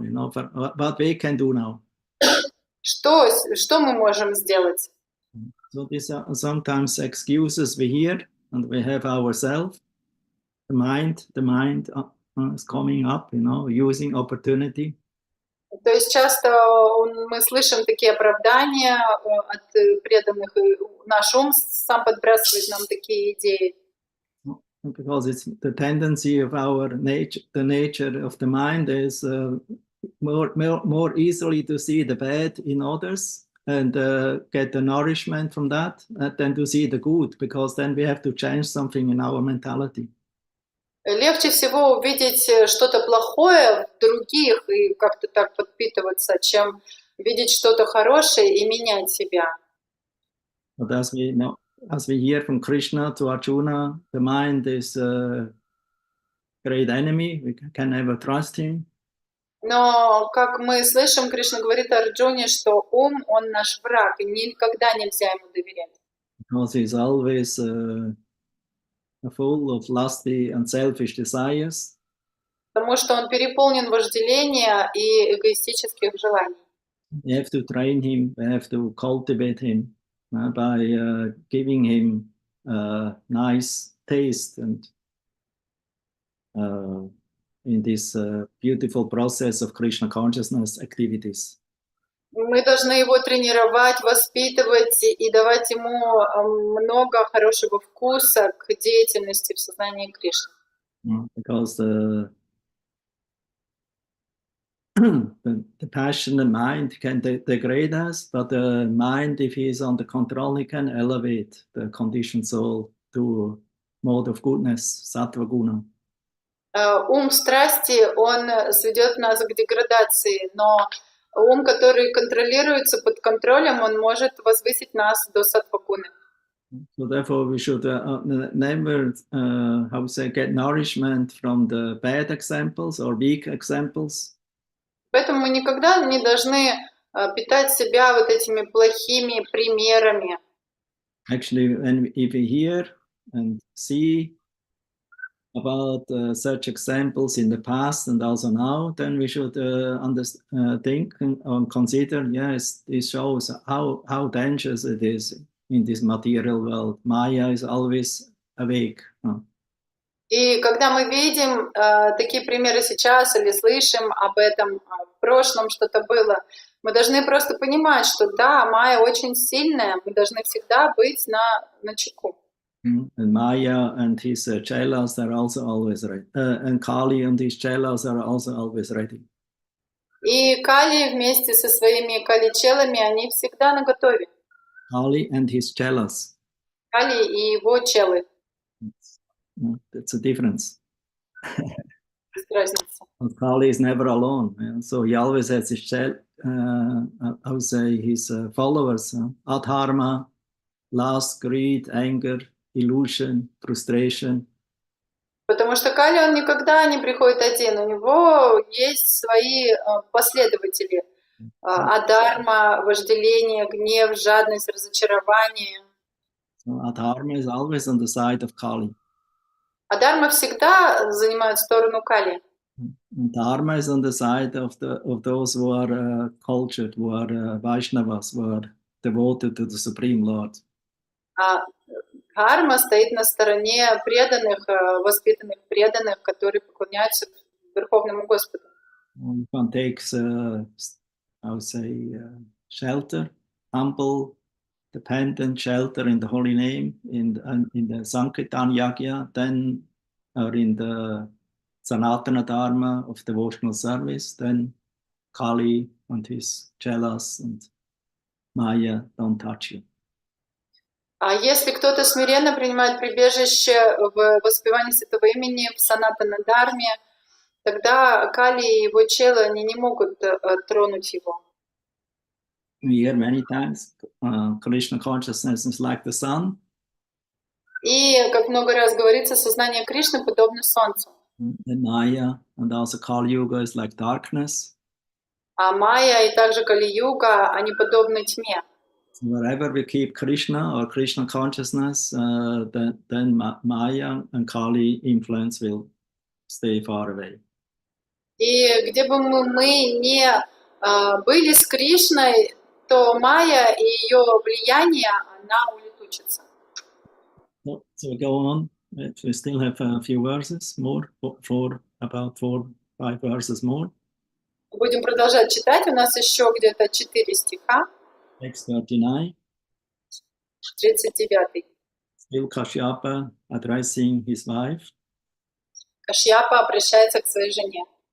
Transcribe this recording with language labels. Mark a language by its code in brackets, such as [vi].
[en] You know, what we can do now? [ru] Что мы можем сделать? [en] So these are sometimes excuses we hear, and we have ourselves. The mind is coming up, you know, using opportunity. [ru] То есть часто мы слышим такие оправдания от преданных, и наш ум сам подбрасывает нам такие идеи. [en] Because it's the tendency of our nature, the nature of the mind is more easily to see the bad in others and get the nourishment from that than to see the good, because then we have to change something in our mentality. [ru] Легче всего увидеть что-то плохое в других и как-то так подпитываться, чем видеть что-то хорошее и менять себя. [en] But as we hear from Krishna to Arjuna, the mind is a great enemy. We can never trust him. [ru] Но, как мы слышим, Кришна говорит Арджуне, что ум, он наш враг, и никогда нельзя ему доверять. [en] Because he's always full of lusty and selfish desires. [ru] Потому что он переполнен вожделения и эгоистических желаний. [en] We have to train him, we have to cultivate him by giving him nice taste and in this beautiful process of Krishna consciousness activities. [ru] Мы должны его тренировать, воспитывать и давать ему много хорошего вкуса к деятельности в сознании Кришны. [en] Because the passionate mind can degrade us, but the mind, if he is under control, he can elevate the conditioned soul to mode of goodness, sattva guna. [ru] Ум страсти, он сведет нас к деградации, но ум, который контролируется под контролем, он может возвысить нас до саттва-гуны. [en] So therefore we should never, get nourishment from the bad examples or weak examples. [ru] Поэтому мы никогда не должны питать себя вот этими плохими примерами. [en] Actually, if we hear and see about such examples in the past and also now, then we should think and consider, yes, this shows how dangerous it is in this material world. Maya is always awake. [ru] И когда мы видим такие примеры сейчас или слышим об этом в прошлом что-то было, мы должны просто понимать, что да, майя очень сильная, мы должны всегда быть на чеку. [en] And Maya and his chelas are also always ready. And Kali and his chelas are also always ready. [ru] И Кали вместе со своими кали-челами, они всегда наготове. [en] Kali and his chelas. [ru] Кали и его челы. [en] That's a difference. [ru] Есть разница. [en] And Kali is never alone. So he always has his I would say his followers. Adharma, lust, greed, anger, illusion, frustration. [ru] Потому что Кали, он никогда не приходит один, у него есть свои последователи. Адарма, вожделение, гнев, жадность, разочарование. [en] So Adharma is always on the side of Kali. [ru] Адарма всегда занимает сторону Кали. [en] And Dharma is on the side of those who are cultured, who are Vaishnavas, who are devoted to the Supreme Lord. [ru] А Дхарма стоит на стороне преданных, воспитанных преданных, которые поклоняются Верховному Господу. [en] One takes, I would say, shelter, humble, dependent shelter in the holy name, in the Sankirtan Yagya, then or in the Sanatana Dharma of devotional service, then Kali and his chelas and Maya don't touch you. [ru] А если кто-то смиренно принимает прибежище в воспевании Святого Имени, в Санатана-дарме, тогда Кали и его челы, они не могут тронуть его. [en] we hear many times, Krishna consciousness is like the sun. [ru] И, как много раз говорится, сознание Кришны подобно солнцу. [en] And Maya and also Kali Yuga is like darkness. [ru] А Майя и также Кали-юга, они подобны тьме. [en] So wherever we keep Krishna or Krishna consciousness, then Maya and Kali influence will stay far away. [ru] И где бы мы не были с Кришной, то Майя и ее влияние, она улетучится. [en] So we go on. We still have a few verses more, about 4-5 verses more. [ru] Будем продолжать читать. У нас еще где-то 4 стиха. Text 39. 39. [en] Still Kashyapa addressing his wife. [ru] Кашьяпа обращается к своей жене.